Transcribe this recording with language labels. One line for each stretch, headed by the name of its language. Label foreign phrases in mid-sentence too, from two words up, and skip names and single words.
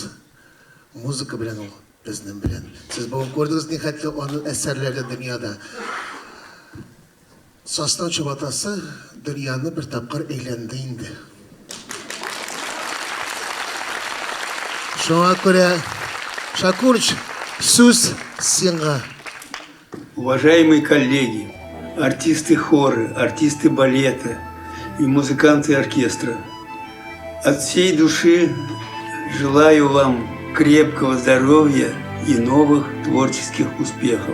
Tatar: Музыка белән ул безнең белән. Сез бүген күрдегез нихәтле аның әсәрләре дөньяда. Состав чабатасы дөньяны бер тапкыр әйләнде инде. Шуңа күрә, Шакурыч, сүз сиңа.
Russian: Уважаемые коллеги, артисты хора, артисты балета и музыканты оркестра, от всей души желаю вам крепкого здоровья и новых творческих успехов.